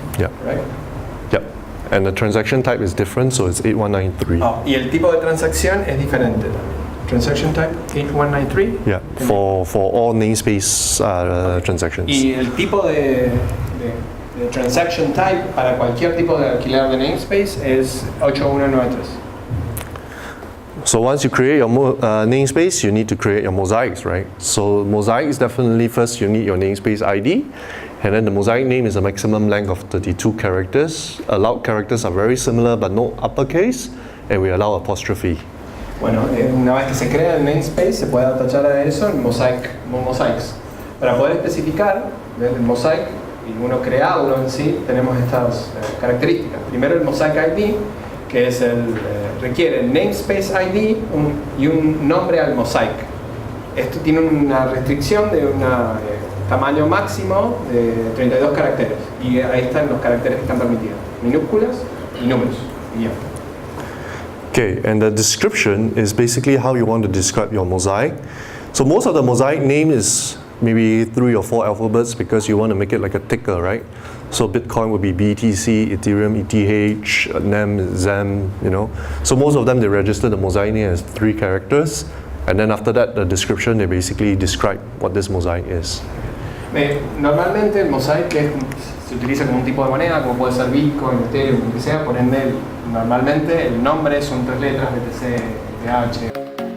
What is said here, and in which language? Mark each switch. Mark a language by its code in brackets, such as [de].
[en] Yeah. Right? Yep. And the transaction type is different, so it's 8193. [es] Y el tipo de transacción es diferente también. [en] Transaction type 8193. Yeah, for all namespace transactions. [es] Y el tipo de transaction type para cualquier tipo de alquiler de namespace es 8193. [en] So once you create your namespace, you need to create your mosaics, right? So mosaics, definitely first you need your namespace ID, and then the mosaic name is a maximum length of 32 characters. Allowed characters are very similar but no uppercase, and we allow apostrophe. [es] Bueno, una vez que se crea el namespace, se puede atachar a eso en mosaics. Para poder especificar el mosaic y crearlo en sí, tenemos estas características. Primero el mosaic ID, que es requiere el namespace ID y un nombre al mosaic. Esto tiene una restricción de un tamaño máximo de 32 caracteres. Y ahí están los caracteres que están permitidos. Minúsculas y números. Y ya. [en] Okay, and the description is basically how you want to describe your mosaic. So most of the mosaic name is maybe 3 or 4 alphabets because you want to make it like a ticker, right? So Bitcoin would be BTC, Ethereum, ETH, NEM, ZEM, you know. So most of them, they register the mosaic name as 3 characters. And then after that, the description, they basically describe what this mosaic is. [es] Normalmente el mosaic se utiliza como un tipo de moneda, como puede ser Bitcoin, Ethereum, lo que sea, por ende normalmente el nombre son 3 letras, BTC, ETH.